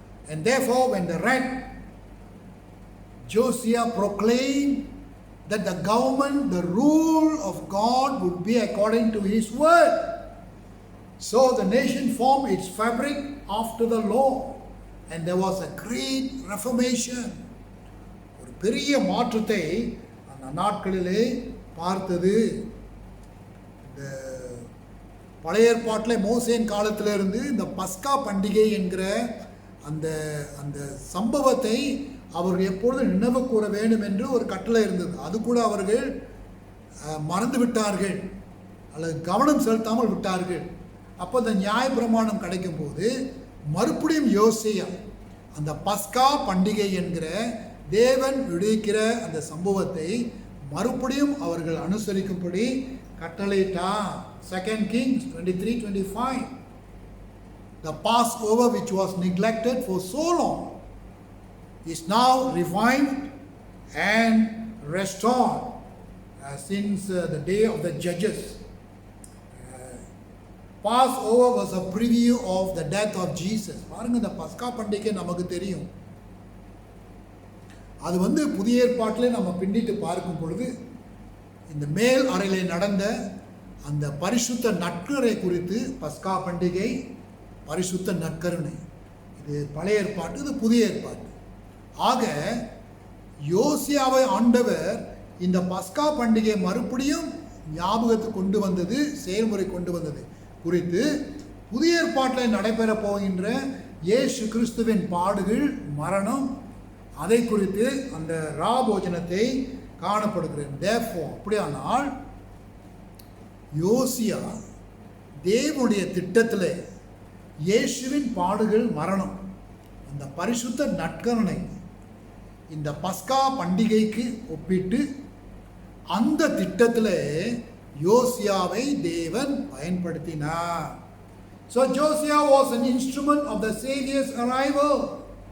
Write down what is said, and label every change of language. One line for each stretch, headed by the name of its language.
English: And therefore, when they read, Josiah proclaimed that the government, the rule of God would be according to his word. So the nation formed its fabric after the law, and there was a great reformation.
Tamil: ஒரு பெரிய மாற்றத்தை அந்த நாட்களிலே பார்த்தது. இந்த பழைய ஏற்பாட்டில் மோசேயின் காலத்திலிருந்து இந்த பஸ்கா பண்டிகை என்கிற அந்த அந்த சம்பவத்தை அவர்கள் எப்பொழுதும் நினைவு கூற வேண்டும் என்று ஒரு கட்டளை இருந்தது. அது கூட அவர்கள் மறந்து விட்டார்கள் அல்லது கவனம் செலுத்தாமல் விட்டார்கள். அப்போ அந்த நியாய பிரமாணம் கிடைக்கும் போது மறுபடியும் யோசியா அந்த பஸ்கா பண்டிகை என்கிற தேவன் விடுவிக்கிற அந்த சம்பவத்தை மறுபடியும் அவர்கள் அனுசரிக்கும்படி கட்டளையிட்டார்.
English: 2 Kings 23:25. The Passover which was neglected for so long is now revived and restored since the day of the judges. Passover was a preview of the death of Jesus.
Tamil: பாருங்க, இந்த பஸ்கா பண்டிகை நமக்கு தெரியும். அது புதிய ஏற்பாட்டிலே நம்ம பின்னிட்டு பார்க்கும் பொழுது இந்த மேல் அறையிலே நடந்த அந்த பரிசுத்த நற்கருணை குறித்து பஸ்கா பண்டிகை, பரிசுத்த நற்கருணை, இது பழைய ஏற்பாட்டு, இது புதிய ஏற்பாட்டு. ஆக யோசியாவை ஆண்டவர் இந்த பஸ்கா பண்டிகை மறுபடியும் ஞாபகத்துக்கு கொண்டு வந்தது, செயல்முறை கொண்டு வந்தது குறித்து புதிய ஏற்பாட்டில் நடைபெற போகின்ற இயேசு கிறிஸ்துவின் பாடுகள், மரணம், அதை குறித்து அந்த ராபோஜனத்தை காணப்படுகிறது.
English: Therefore,
Tamil: அப்படியானால் யோசியா தேவனுடைய திட்டத்தில் இயேசுவின் பாடுகள், மரணம், அந்த பரிசுத்த நற்கருணை இந்த பஸ்கா பண்டிகைக்கு ஒப்பிட்டு அந்த திட்டத்தில் யோசியாவை தேவன் பயன்படுத்தினார்.
English: So Josiah was an instrument of the Savior's arrival.